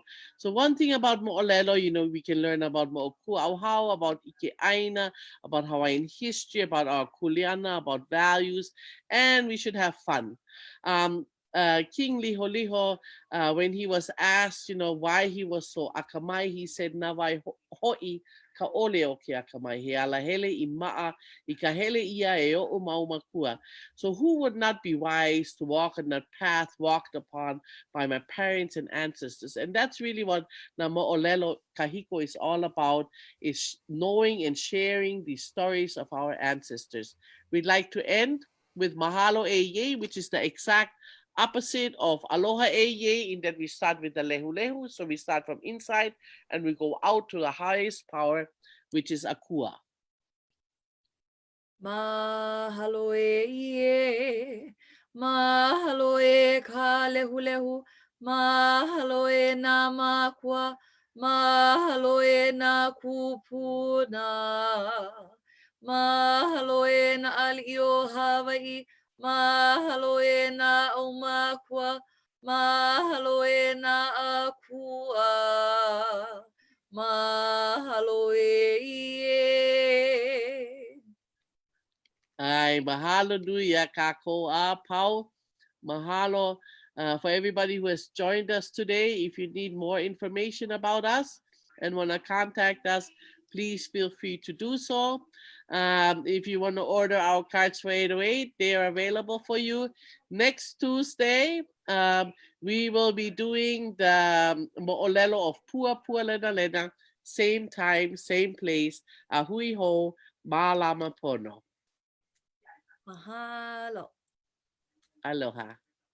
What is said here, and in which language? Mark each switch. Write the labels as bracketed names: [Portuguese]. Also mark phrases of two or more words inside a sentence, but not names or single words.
[English] So one thing about Mo'olelo, we can learn about Mo'okuauhau, about ʻāina, about Hawaiian history, about our kuleana, about values, and we should have fun. King Liholiho, when he was asked, why he was so akamai, he said, [Hawaiian] "Na wai ho'i ka ole o ke akamai, he ala hele I ma'a I ka hele ia e o'u maumakua." [English] So who would not be wise to walk on that path walked upon by my parents and ancestors? And that's really what Na Moolelo Kahiko is all about, is knowing and sharing the stories of our ancestors. We'd like to end with Mahalo Eye, which is the exact opposite of Aloha Eye, in that we start with the lehu lehu. So we start from inside and we go out to the highest power, which is Akua. [Hawaiian] Mahalo e, mahalo e ka lehu lehu, mahalo e nā makua, mahalo e nā kupuna, mahalo e nā aliʻi o Hawaiʻi, mahalo e nā ʻaumakua, mahalo e nā akua, mahalo e. Ai, mahalo nui a kākou a pau. [English] Mahalo for everybody who has joined us today. If you need more information about us and want to contact us, please feel free to do so. If you want to order our cards for 808, they are available for you. Next Tuesday, we will be doing the Mo'olelo of Pua Pua Lena Lena. Same time, same place. [Hawaiian] Ahui ho, mālama pono. Mahalo. Aloha.